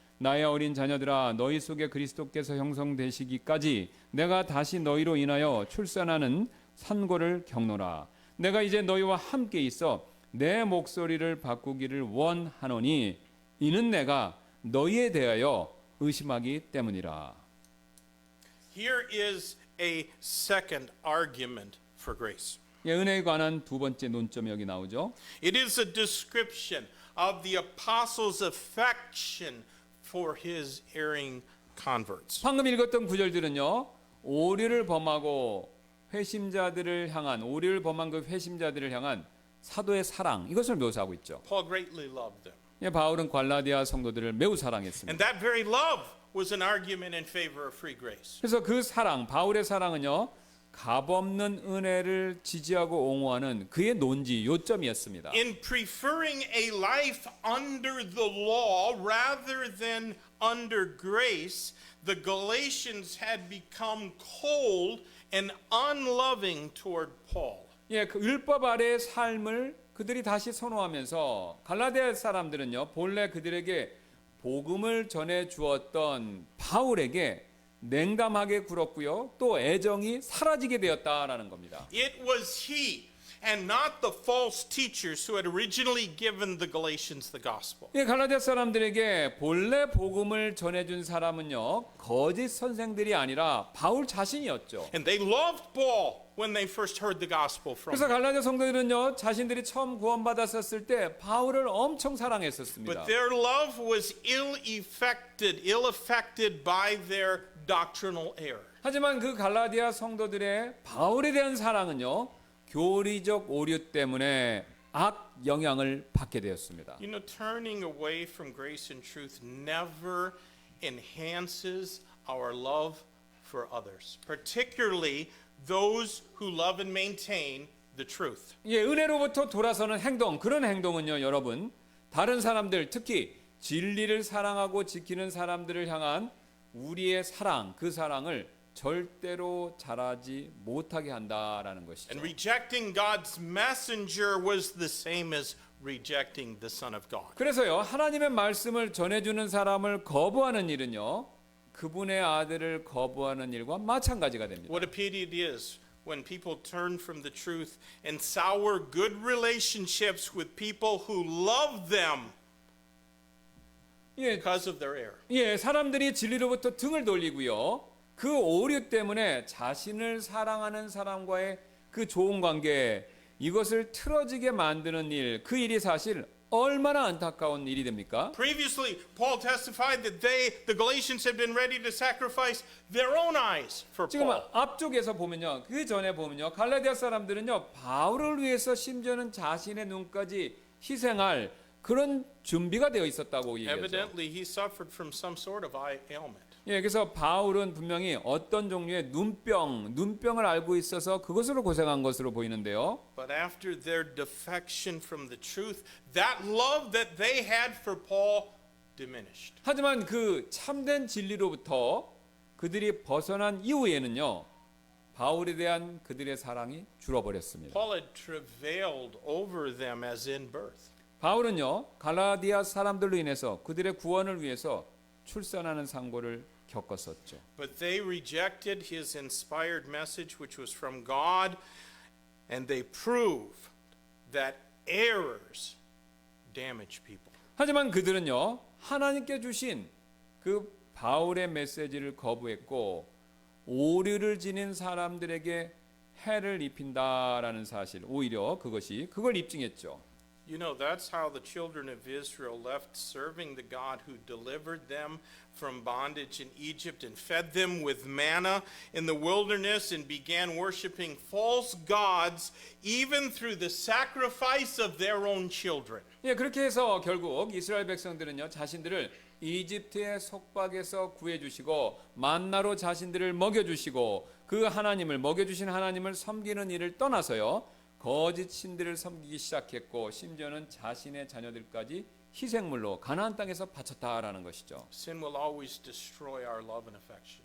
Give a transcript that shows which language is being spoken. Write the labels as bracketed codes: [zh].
[ko] 나의 어린 자녀들아, 너희 속에 그리스도께서 형성되시기까지 내가 다시 너희로 인하여 출산하는 산고를 겪노라. 내가 이제 너희와 함께 있어 내 목소리를 바꾸기를 원하노니 이는 내가 너희에 대하여 의심하기 때문이라. [en] Here is a second argument for grace. [ko] 예, 은혜에 관한 두 번째 논점이 여기 나오죠. [en] It is a description of the apostles' affection for his erring converts. [ko] 방금 읽었던 구절들은요. 오류를 범하고 회심자들을 향한 그 회심자들을 향한 사도의 사랑 이것을 묘사하고 있죠. [en] Paul greatly loved them. [ko] 예, 바울은 갈라디아 성도들을 매우 사랑했습니다. [en] And that very love was an argument in favor of free grace. [ko] 그래서 그 사랑, 바울의 사랑은요. 값없는 은혜를 지지하고 옹호하는 그의 논지 요점이었습니다. [en] In preferring a life under the law rather than under grace, the Galatians had become cold and unloving toward Paul. [ko] 예, 그 율법 아래의 삶을 그들이 다시 선호하면서 갈라디아 사람들은요. 본래 그들에게 복음을 전해 주었던 바울에게 냉담하게 굴었고요. 또 애정이 사라지게 되었다라는 겁니다. [en] It was he and not the false teachers who had originally given the Galatians the gospel. [ko] 예, 갈라디아 사람들에게 본래 복음을 전해준 사람은요. 거짓 선생들이 아니라 바울 자신이었죠. [en] And they loved Paul when they first heard the gospel from [ko] 그래서 [en] him. [ko] 갈라디아 성도들은요. 자신들이 처음 구원받았었을 때 바울을 엄청 사랑했었습니다. [en] But their love was ill affected by their doctrinal error. [ko] 하지만 그 갈라디아 성도들의 바울에 대한 사랑은요. 교리적 오류 때문에 악 영향을 받게 되었습니다. [en] You know, turning away from grace and truth never enhances our love for others, particularly those who love and maintain the truth. [ko] 예, 은혜로부터 돌아서는 행동, 그런 행동은요, 여러분, 다른 사람들, 특히 진리를 사랑하고 지키는 사람들을 향한 우리의 사랑, 그 사랑을 절대로 잘하지 못하게 한다라는 것이죠. [en] And rejecting God's messenger was the same as rejecting the Son of God. [ko] 그래서요, 하나님의 말씀을 전해주는 사람을 거부하는 일은요, 그분의 아들을 거부하는 일과 마찬가지가 됩니다. [en] What a pity it is when people turn from the truth and sour good relationships with people who love them 예, because of their error. [ko] 예, 사람들이 진리로부터 등을 돌리고요. 그 오류 때문에 자신을 사랑하는 사람과의 그 좋은 관계, 이것을 틀어지게 만드는 일, 그 일이 사실 얼마나 안타까운 일이 됩니까? [en] Previously, Paul testified that the Galatians had been ready to sacrifice their own eyes for [ko] 지금 [en] Paul. [ko] 앞쪽에서 보면요, 그 전에 보면요, 갈라디아 사람들은요, 바울을 위해서 심지어는 자신의 눈까지 희생할 그런 준비가 되어 있었다고 얘기하죠. [en] Evidently, he suffered from some sort of eye ailment. [ko] 예, 그래서 바울은 분명히 어떤 종류의 눈병을 앓고 있어서 그것으로 고생한 것으로 보이는데요. [en] But after their defection from the truth, that love that they had for Paul diminished. [ko] 하지만 그 참된 진리로부터 그들이 벗어난 이후에는요, 바울에 대한 그들의 사랑이 줄어버렸습니다. [en] Paul had travailed over them as in birth. [ko] 바울은요, 갈라디아 사람들로 인해서 그들의 구원을 위해서 출산하는 상고를 겪었었죠. [en] But they rejected his inspired message, which was from God, and they prove that errors damage people. [ko] 하지만 그들은요, 하나님께 주신 그 바울의 메시지를 거부했고 오류를 지닌 사람들에게 해를 입힌다라는 사실, 오히려 그걸 입증했죠. [en] You know, that's how the children of Israel left serving the God who delivered them from bondage in Egypt and fed them with manna in the wilderness and began worshiping false gods even through the sacrifice of their own children. [ko] 예, 그렇게 해서 결국 이스라엘 백성들은요, 자신들을 이집트의 속박에서 구해주시고 만나로 자신들을 먹여주시고 그 하나님을 먹여주신 하나님을 섬기는 일을 떠나서요, 거짓 신들을 섬기기 시작했고 심지어는 자신의 자녀들까지 희생물로 가나안 땅에서 바쳤다라는 것이죠. [en] Sin will always destroy our love and affection.